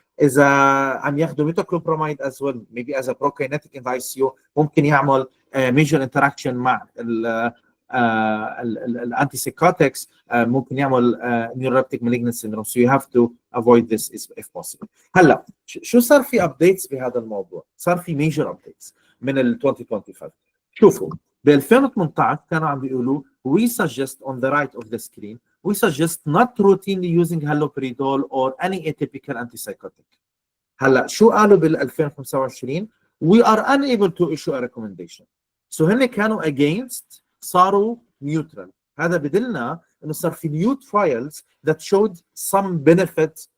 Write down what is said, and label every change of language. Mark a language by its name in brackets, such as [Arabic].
[Arabic] اذا عم ياخذوا ميتوكلوبراميد [English] as well maybe as a prokinetic in the ICU ممكن يعمل major interaction [Arabic] مع الانتيسيكوتكس، ممكن يعمل [English] neuroleptic malignant syndrome. So you have to avoid this if possible. [Arabic] هلا شو صار في updates بهذا الموضوع؟ صار في [English] major updates [Arabic] من ال 2025. شوفوا ب 2018 كانوا عم بيقولوا [English] we suggest on the right of the screen we suggest not routinely using haloperidol or any atypical antipsychotic. [Arabic] هلا شو قالوا بال 2025؟ [English] we are unable to issue a recommendation. So [Arabic] هن كانوا [English] against صاروا neutral. [Arabic] هذا بدلنا انه صار في [English] new trials that showed some benefit.